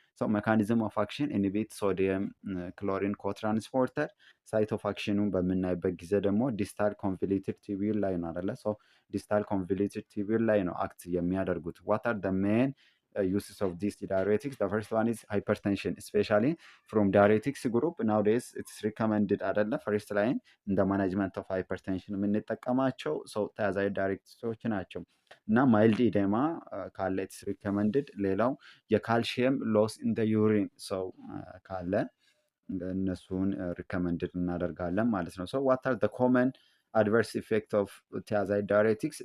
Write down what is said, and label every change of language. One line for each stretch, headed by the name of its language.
English: So mechanism of action inhibit sodium chlorine co-transporter.
Amharic: site of action በምናይበት ጊዜ ደግሞ ዲስታል ኮንቮሉትድ ቲቢዩል ላይ ነው አይደለ?
English: so ዲስታል ኮንቮሉትድ ቲቢዩል ላይ ነው አክት የሚያደርጉት። what are the main uses of these diuretics? The first one is hypertension, especially from diuretics group nowadays it's recommended አይደለ? first line in the management of hypertension የምንጠቀማቸው ሰው thiazide diuretics ናቸው እና ማይልድ ኢዴማ ካለ ኢትስ ሪኮመንድድ። ሌላው የካልሽየም ሎስ ኢን ዘ ዩሪን ሰው ካለ እነሱን ሪኮመንድድ እናደርጋለን ማለት ነው። ሶ ዋት አር ዘ ኮመን አድቨርስ ኢፌክት ኦፍ ቲያዛይድ ዳይሬቲክስ?